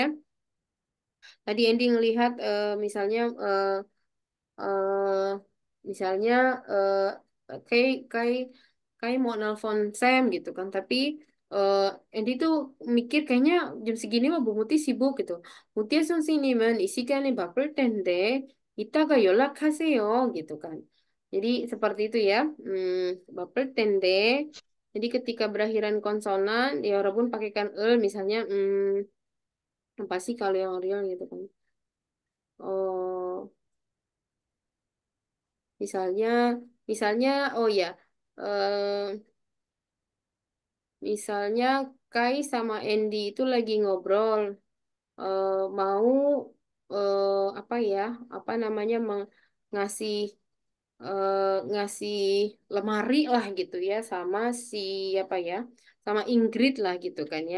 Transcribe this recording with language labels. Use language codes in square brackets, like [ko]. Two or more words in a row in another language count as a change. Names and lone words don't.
[id] Tadi Andy ngelihat misalnya eh misalnya kayak kayak kayak mau nelpon Sam gitu kan tapi eh Andy tuh mikir kayaknya jam segini mah Bu Muti sibuk gitu. [ko] Mutia 선생님은 이 시간에 바쁠 텐데 이따가 연락하세요 [id] gitu kan. Jadi seperti itu ya. [ko] 바쁠 텐데. [id] Jadi ketika berakhiran konsonan ya walaupun pakaikan misalnya apa sih kalau yang real gitu kan. Oh, misalnya, misalnya, oh ya, eh, misalnya Kai sama Andy itu lagi ngobrol, mau apa ya, apa namanya, ngasih ngasih lemari lah gitu ya, sama si apa ya, sama Ingrid lah gitu kan ya.